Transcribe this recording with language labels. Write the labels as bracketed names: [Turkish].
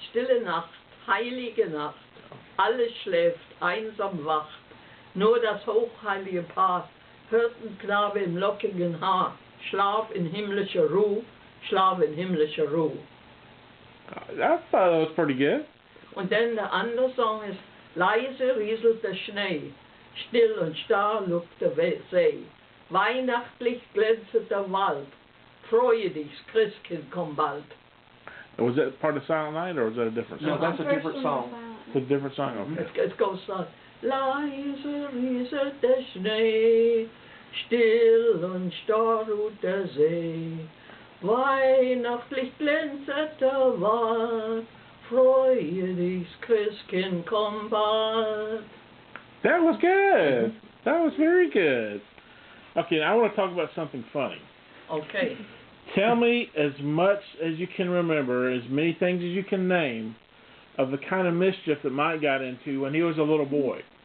[German] Stille Nacht, heilige Nacht, alles schläft, einsam wacht. Nur das hochheilige Paar, Hirtenknabe im lockigen Haar, Schlaf in himmlischer Ruhe, Schlaf in himmlischer Ruhe. [English] I thought that was pretty good. [German] Und dann der andere Song ist Leise rieselt der Schnee, still und starr lugt der See, weihnachtlich glänzet der Wald. Freue dich, Christkind, komm bald. [English] Was that part of Silent Night, or was that a different song? No, that's a different song. It's a different song, okay. It goes like, [German] Leise rieselt der Schnee, still und starr ruht der See, weihnachtlich glänzet der Wald, freue dich, Christkind, komm bald. [English] That was good. That was very good. Okay, now I want to talk about something funny. Okay. Tell me as much as you can remember, as many things as you can name, of the kind of mischief that Mike got into when he was a little boy.